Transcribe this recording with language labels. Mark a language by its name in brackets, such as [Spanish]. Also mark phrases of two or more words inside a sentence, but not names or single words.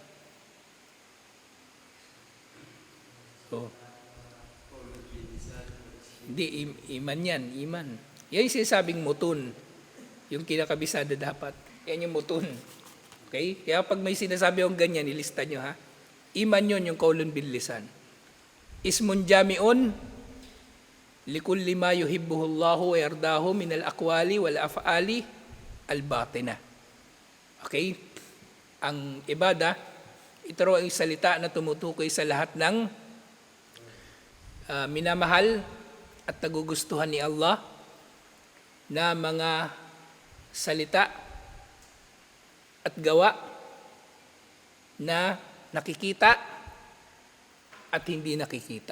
[Filipino] Hindi, iman yan, iman. Yan yung sinasabing mutun. Yung kinakabisada dapat. Yan yung mutun. Okay? Kaya pag may sinasabi akong ganyan, ilista nyo ha. Iman yun, yung [Arabic] قول باللسان. اسم جامع لكل ما يحبه الله ويرضاه من الأقوال والأفعال الباطنة. [Filipino] Okay? Ang ibada, ito raw ang salita na tumutukoy sa lahat ng minamahal at nagugustuhan ni Allah na mga salita at gawa na nakikita at hindi nakikita.